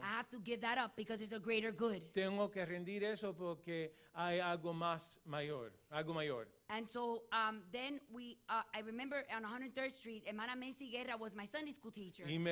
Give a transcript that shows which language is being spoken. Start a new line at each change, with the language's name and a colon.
English: I have to give that up because there's a greater good.
Spanish: Tengo que rendir eso porque hay algo más mayor, algo mayor.
English: And so then I remember on 103rd Street, Hermana Macy Guerra was my Sunday school teacher.